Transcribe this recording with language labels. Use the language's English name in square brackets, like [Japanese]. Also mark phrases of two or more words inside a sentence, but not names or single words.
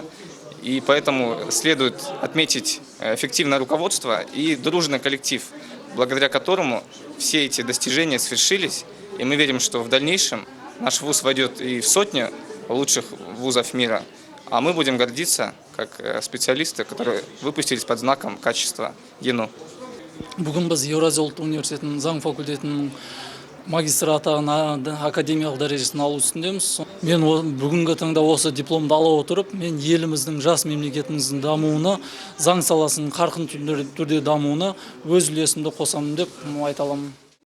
[Russian] И поэтому следует отметить эффективное руководство и дружный коллектив, благодаря которому все эти достижения свершились. И мы верим, что в дальнейшем наш вуз войдет и в 100 лучших вузов мира. А мы будем гордиться как специалисты, которые выпустились под знаком качества ЕНУ. [Kazakh] Бүгін біз Евразия ұлттық университетінің заң факультетінің магистр атағына академиялық дәрежесін алу үстіндеміз. Мен бүгінгі таңда осы дипломды ала отырып, мен еліміздің, жас мемлекетіміздің дамуына, заң саласының қарқын түрде дамуына өз үлесімді қосамын деп айта аламын.